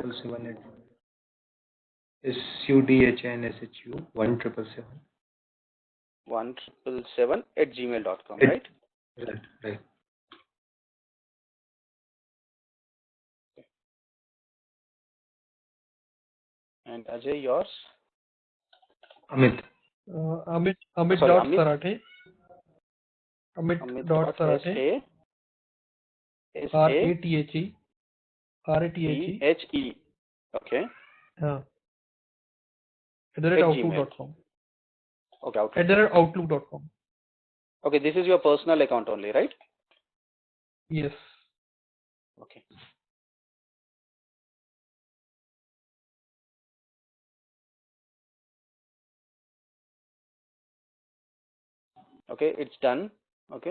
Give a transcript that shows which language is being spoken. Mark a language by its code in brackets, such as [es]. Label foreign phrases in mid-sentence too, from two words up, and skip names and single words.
[en] triple seven at SUDHNSHU 1777 1777 at gmail.com, at right? right. And Ajay, yours? Amit. Amit Sorry, dot Amit. Sarathe. Amit Amit dot dot S Sarathe. A S A Rathe. T Rathe. H E. Okay. At the rate At Gmail. outlook.com. Okay, At Outlook. the rate outlook.com. Okay, this is your personal account only, right? Yes. Okay. Okay, it's done. Okay.